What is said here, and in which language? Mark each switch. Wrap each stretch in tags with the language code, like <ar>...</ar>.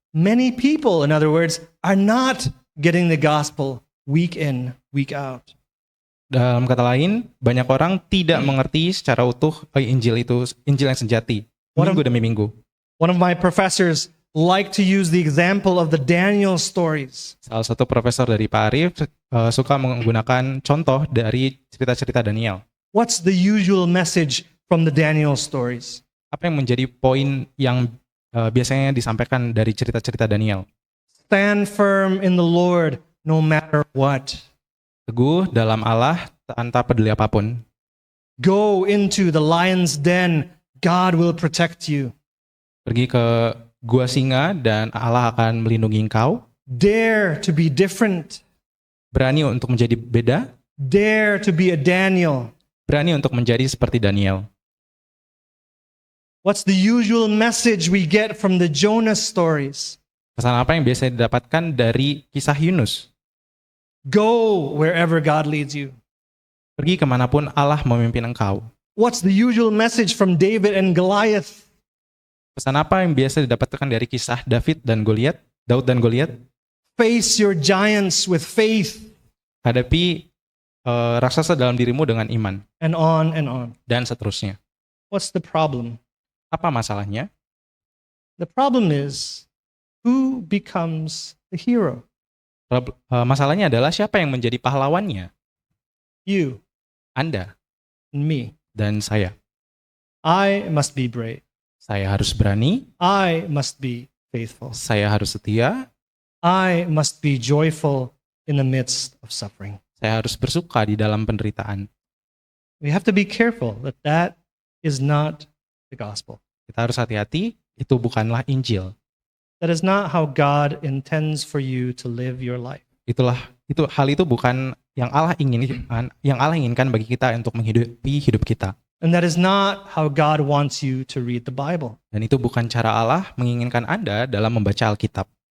<en>Many people, in other words, are not getting the gospel week in, week out.</en> <id>Dalam kata lain, banyak orang tidak mengerti secara utuh Injil yang sejati, minggu demi minggu.</id> <en>One of my professors liked to use the example of the Daniel stories.</en> <id>Salah satu profesor dari Pak Arif suka menggunakan contoh dari cerita-cerita Daniel.</id> <en>What's the usual message from the Daniel stories?</en> <id>Apa yang menjadi poin yang biasanya disampaikan dari cerita-cerita Daniel?</id> <en>Stand firm in the Lord no matter what.</en> <id>Teguh dalam Allah tanpa peduli apapun.</id> <en>Go into the lion's den. God will protect you.</en> <id>Pergi ke gua singa dan Allah akan melindungi engkau.</id> <en>Dare to be different.</en> <id>Berani untuk menjadi beda.</id> <en>Dare to be a Daniel.</en> <id>Berani untuk menjadi seperti Daniel.</id> <en>What's the usual message we get from the Jonah stories?</en> <id>Pesan apa yang biasa didapatkan dari kisah Yunus?</id> <en>Go wherever God leads you.</en> <id>Pergi kemanapun Allah memimpin engkau.</id> <en>What's the usual message from David and Goliath?</en> <id>Pesan apa yang biasa didapatkan dari kisah Daud dan Goliat?</id> <en>Face your giants with faith.</en> <id>Hadapi raksasa dalam dirimu dengan iman.</id> <en>And on and on.</en> <id>Dan seterusnya.</id> <en>What's the problem?</en> <id>Apa masalahnya?</id> <en>The problem is, who becomes the hero?</en> <id>Masalahnya adalah siapa yang menjadi pahlawannya?</id> <en>You</en> <id>Anda</id> <en>and me.</en> <id>dan saya.</id> <en>I must be brave.</en> <id>Saya harus berani,</id> <en>I must be faithful.</en> <id>saya harus setia,</id> <en>I must be joyful in the midst of suffering.</en> <id>saya harus bersuka di dalam penderitaan.</id> <en>We have to be careful that that is not the gospel.</en> <id>Kita harus hati-hati, itu bukanlah Injil.</id> <en>That is not how God intends for you to live your life.</en> <id>Hal itu bukan yang Allah inginkan bagi kita untuk menghidupi hidup kita.</id> <en>And that is not how God wants you to read the Bible.</en> <id>Dan itu bukan cara Allah menginginkan Anda dalam membaca Alkitab.</id>